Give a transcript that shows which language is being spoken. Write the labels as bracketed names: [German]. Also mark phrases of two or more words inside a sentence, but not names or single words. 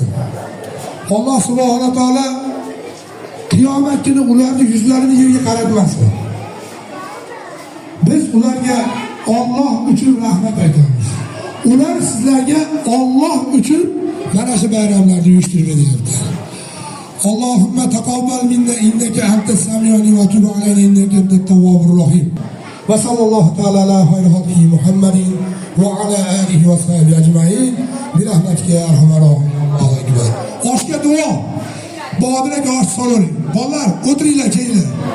[Uzbek] Alloh subhanahu taolo qiyomat kuni ularning yuzlarini yerga qaratmasin. Biz ularga Alloh uchun rahmat aytamiz. Ular sizlarga Alloh uchun mana shu bayramlarni uyushtirib beryapti. [Arabic] اللهم تقبل منا إنك أنت السميع وتب علينا إنك أنت التواب الرحيم. وصلى الله تعالى على خير خلقه محمد وعلى آله وصحبه أجمعين برحمتك يا أرحم الراحمين الله أكبر. [Uzbek] Oshga duo. Bobirak osh so'ring. Bolalar, o'tiringlar, kelinglar.